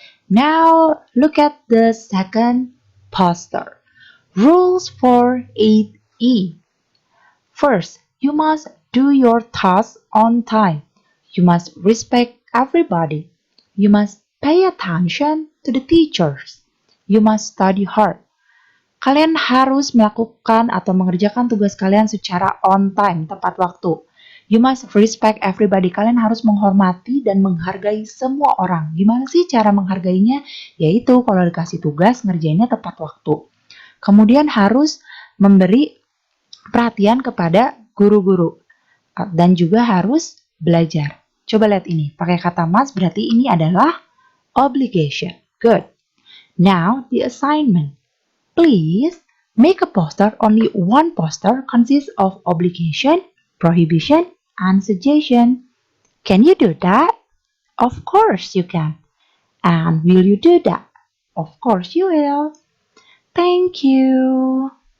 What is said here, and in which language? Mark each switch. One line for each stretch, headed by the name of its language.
English: Now look at the second poster. Rules for 8E. First, you must do your tasks on time. You must respect everybody. You must pay attention to the teachers. You must study hard.
Indonesian: Kalian harus melakukan atau mengerjakan tugas kalian secara
English: on time,
Indonesian: tepat waktu.
English: You must respect everybody.
Indonesian: Kalian harus menghormati dan menghargai semua orang. Gimana sih cara menghargainya? Yaitu kalau dikasih tugas, ngerjainnya tepat waktu. Kemudian harus memberi perhatian kepada guru-guru. Dan juga harus belajar. Coba lihat ini. Pakai kata must berarti ini adalah obligation.
English: Good. Now, the assignment. Please make a poster. Only one poster consists of obligation, prohibition, and suggestion. Can you do that? Of course you can. And will you do that? Of course you will. Thank you.